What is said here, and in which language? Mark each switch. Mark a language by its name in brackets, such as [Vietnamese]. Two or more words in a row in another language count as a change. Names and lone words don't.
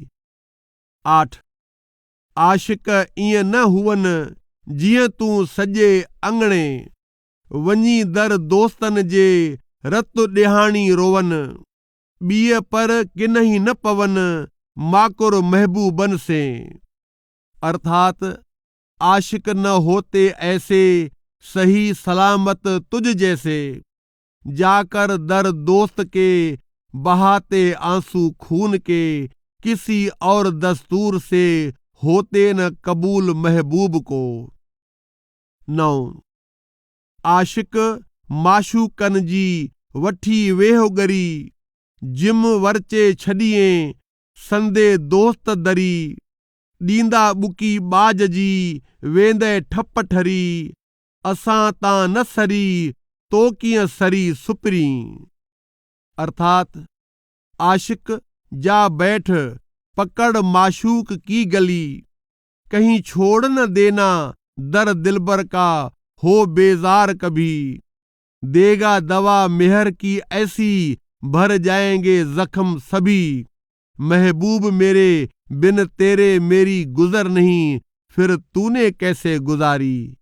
[Sindhi] 8 आशिक ईअं न हुवन जीअं तूं सॼे अंगणे, वञी दर दोस्तन जे रत ॾिहाणी रोवन। ॿीअ पर किन्हीं न पवन माकुर महबूबन से। [Hindi] अर्थात आशिक न होते ऐसे सही सलामत तुझ जैसे, जाकर दर दोस्त के बहाते आंसू खून के, किसी और दस्तूर से होते न कबूल महबूब को। [Sindhi] 9 आशिक माशूकन जी वठी वेहो गरी, जिम वरचे छॾिए संदे दोस्त दरी। ॾींदा बुकी बाज जी वेंदे ठप ठरी, असां तां न सरी तो कीअं सरी सुपरी। [Hindi] अर्थात आशिक जा बैठ पकड़ माशूक की गली, कहीं छोड़ न देना दर दिलबर का हो बेजार कभी। देगा दवा मेहर की ऐसी भर जाएंगे जख्म सभी, महबूब मेरे बिन तेरे मेरी गुजर नहीं, फिर तूने कैसे गुजारी।